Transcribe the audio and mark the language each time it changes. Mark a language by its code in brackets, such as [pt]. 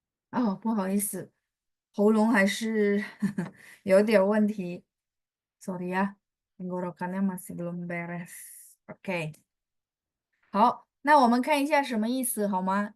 [zh] Oh, 不好意思，喉咙还是有点问题。 [id] Sorry ya, tenggorokannya masih belum beres. Oke. [zh] 好，那我们看一下什么意思好吗？